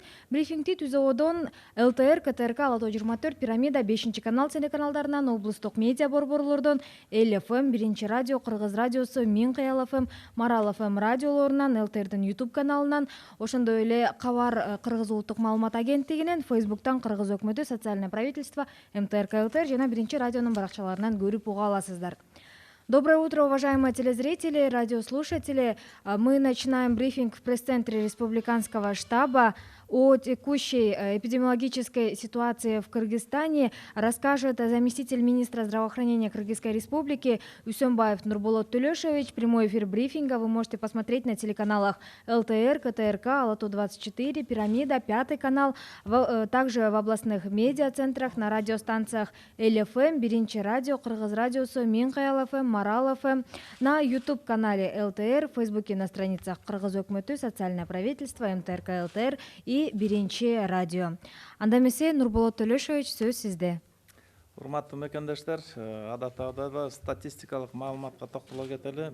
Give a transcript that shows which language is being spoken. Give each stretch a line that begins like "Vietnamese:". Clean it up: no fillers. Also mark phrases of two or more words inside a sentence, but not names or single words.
Kyrgyz: Брифингди ТүЗОодон ЛТР, КТРК, Ала тоо 24, Пирамида, 5-канал телеканалдарынан, облустук медиа борборлордон, ЛФМ, 1-радио, Кыргыз радиосу, Миң Кыял ФМ, Марал ФМ радиолорунан, ЛТРдин YouTube каналынан, ошондой эле Кабар Кыргыз улуттук маалымат агенттигинен, Фейсбуктан Кыргыз өкмөтү,
Russian: социальное правительство,
Kyrgyz: МТРК ЛТР жана 1-радионун баракчаларынан көрүп уга аласыздар.
Russian: Доброе утро, уважаемые телезрители, радиослушатели. Мы начинаем брифинг в пресс-центре Республиканского штаба. О текущей эпидемиологической ситуации в Кыргызстане расскажет заместитель министра здравоохранения Кыргызской Республики Үсөнбаев Нурболот Төлөшович. Прямой эфир брифинга вы можете посмотреть на телеканалах ЛТР, КТРК, Ала тоо 24, Пирамида, 5-й канал, также в областных медиацентрах, на радиостанциях ЛФМ, 1-радио, Кыргыз радиосу, Миң Кыял ФМ, Марал ФМ, на YouTube-канале ЛТР, в Фейсбуке на страницах
Kyrgyz: Кыргыз өкмөтү,
Russian: социальное правительство, МТРК ЛТР и 1-радио.
Kyrgyz: Анда эмесе Нурболот Төлөшович, сөз сизде. Урматтуу мекендештер, адаттагыдай статистикалык маалыматка токтоло кетели.